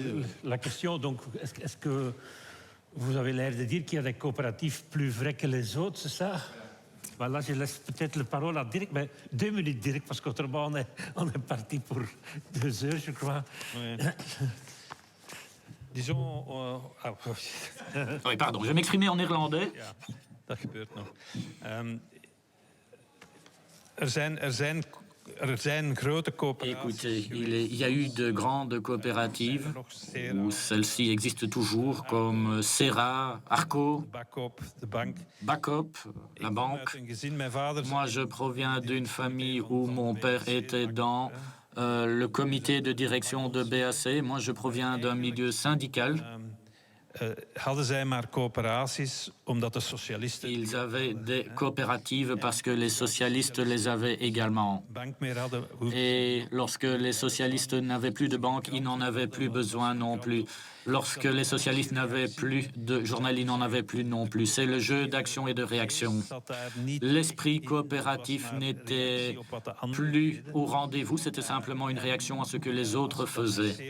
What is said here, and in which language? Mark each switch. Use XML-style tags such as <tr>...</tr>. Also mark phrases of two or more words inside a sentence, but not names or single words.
<fr>La question, donc, est-ce que vous avez l'air de dire qu'il y a des coopératives plus vraies que les autres, c'est ça? Voilà, je laisse peut-être la parole à Dirk, mais 2 minutes, Dirk, parce qu'autrement, on est parti pour 2 heures, je crois. Oui. Disons... Oui, pardon, je vais m'exprimer en néerlandais.</fr> <nl>Ja, dat gebeurt nog. Er zijn grote coöperaties.</nl> <fr>Écoutez, il y a eu de grandes coopératives où celles-ci existent toujours, comme Serra, Arco, Bacop, la banque. Moi, je proviens d'une famille où mon père était dans le comité de direction de BAC. Moi, je proviens d'un milieu syndical.</fr> <nl>Hadden zij maar coöperaties omdat de socialisten...</nl> <fr>Ils avaient des coopératives parce que les socialistes les avaient également. Et lorsque les socialistes n'avaient plus de banque, ils n'en avaient plus besoin non plus. Lorsque les socialistes n'avaient plus de journal, ils n'en avaient plus non plus. C'est le jeu d'action et de réaction. L'esprit coopératif n'était plus au rendez-vous, c'était simplement une réaction à ce que les autres faisaient.</fr>